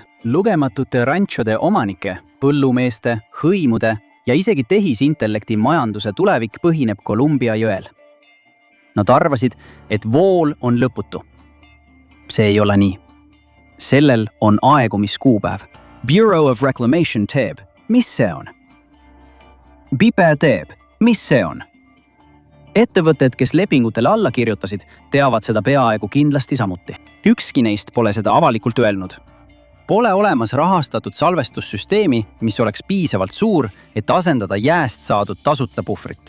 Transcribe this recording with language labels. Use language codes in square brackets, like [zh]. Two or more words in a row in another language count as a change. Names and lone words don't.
[et] Lugematute ranchode omanike, põllumeeste, hõimude ja isegi tehisintellekti majanduse tulevik põhineb Columbia jõel. Nad arvasid, et vool on lõputu. See ei ole nii. Sellel on aegumiskuupäev. Bureau of Reclamation teeb. Mis see on? BIPE teeb. Mis see on? Ettevõtted, kes lepingutele alla kirjutasid, teavad seda peaaegu kindlasti samuti. Ükski neist pole seda avalikult öelnud. Pole olemas rahastatud salvestussüsteemi, mis oleks piisavalt suur, et asendada jääst saadud tasuta puhvrit.